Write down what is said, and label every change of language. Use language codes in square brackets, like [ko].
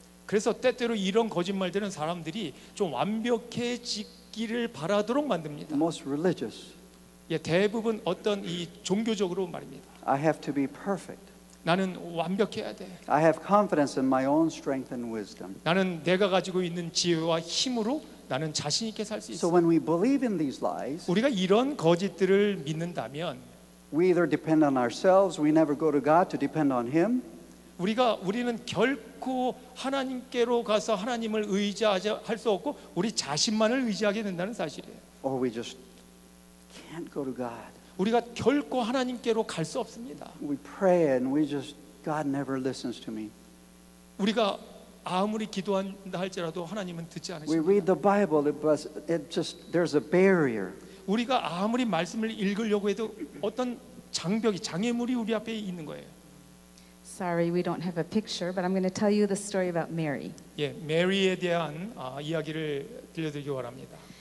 [ko] 그래서 때때로 이런 거짓말들은 사람들이 좀 완벽해지기를 바라도록 만듭니다. [en] Most religious. [ko] 대부분 어떤 이 종교적으로 말입니다. [en] I have to be perfect. [ko] 나는 완벽해야 돼. [en] I have confidence in my own strength and wisdom. [ko] 나는 내가 가지고 있는 지혜와 힘으로 나는 자신 있게 살 수 [en] So [ko] 있어. [en] when we believe in these lies, [ko] 우리가 이런 거짓들을 믿는다면 [en] we either depend on ourselves, we never go to God to depend on Him, [ko] 우리는 결코 하나님께로 가서 하나님을 의지할 수 없고 우리 자신만을 의지하게 된다는 사실이에요. [en] or we just can't go to God. [ko] 우리가 결코 하나님께로 갈 수 없습니다. [en] We pray and God never listens to me. [ko] 우리가 아무리 기도한다 할지라도 하나님은 듣지 [en] We [ko] 않으십니다. [en] read the Bible, there's a barrier. [ko] 우리가 아무리 말씀을 읽으려고 해도 어떤 장벽이 장애물이 우리 앞에 있는 거예요. [en] Sorry, we don't have a picture, but I'm going to tell you the story about Mary. [ko] 예, 메리에 대한 이야기를 들려드리기 원합니다.